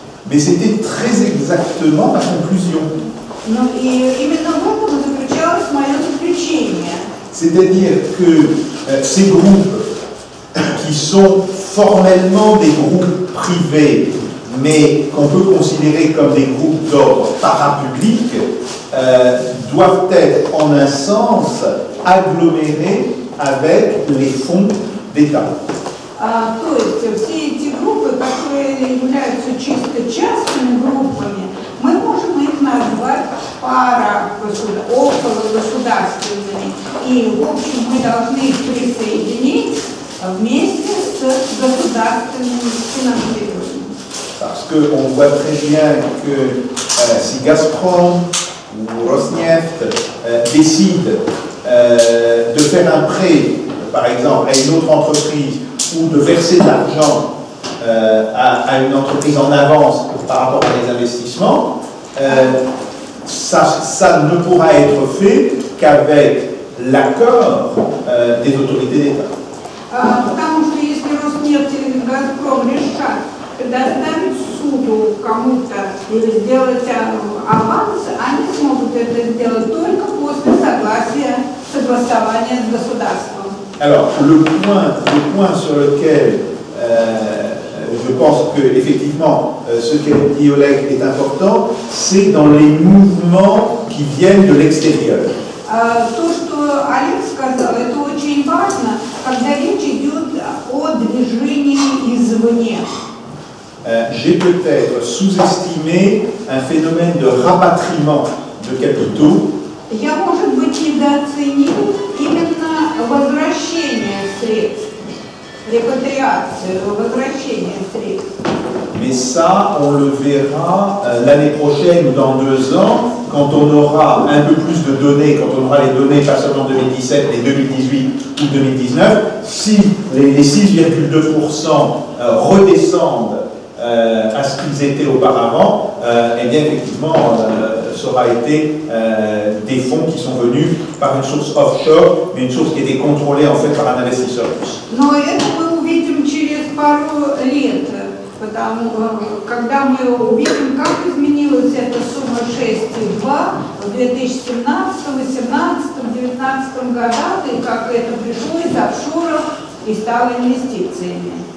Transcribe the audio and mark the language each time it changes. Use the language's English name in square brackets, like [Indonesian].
[French] Mais c'était très exactement ma conclusion. [Russian] Ну и именно в этом заключалось мое заключение. [French] C'est-à-dire que ces groupes qui sont formellement des groupes privés, mais qu'on peut considérer comme des groupes d'ordre parapublic, doivent être en un sens agglomérés avec les fonds d'État. [Russian] То есть все эти группы, которые являются чисто частными группами, мы можем их назвать около государственными. И, в общем, мы должны их присоединить вместе с государственным финансированием. [French] Parce qu'on voit très bien que si Gazprom ou Rosneft décident de faire un prêt, par exemple, à une autre entreprise, ou de verser de l'argent à une entreprise en avance par rapport à des investissements, ça ne pourra être fait qu'avec l'accord des autorités d'État. [Russian] Потому что если Роснефть или Газпром решат предоставить суду кому-то или сделать аванс, они смогут это сделать только после согласования с государством. [French] Alors, le point sur lequel je pense que effectivement ce qu'a dit Oleg est important, c'est dans les mouvements qui viennent de l'extérieur. [Russian] То, что Олег сказал, это очень важно, когда речь идет о движении извне. [French] J'ai peut-être sous-estimé un phénomène de rapatriement de capitaux. [Russian] Я, может быть, недооценил именно возвращение средств, репатриацию, возвращение средств. [French] Mais ça, on le verra l'année prochaine ou dans 2 ans, quand on aura un peu plus de données, quand on aura les données pas seulement 2017, mais 2018 ou 2019, si les 6,2% redescendent à ce qu'ils étaient auparavant, eh bien effectivement, ça aura été des fonds qui sont venus par une source offshore, mais une source qui était contrôlée en fait par un investisseur russe. [Russian] Но это мы увидим через пару лет, потому когда мы увидим, как изменилась эта сумма 6,2 в 2017, 2018, 2019 годах, и как это пришло из офшоров и стало инвестициями.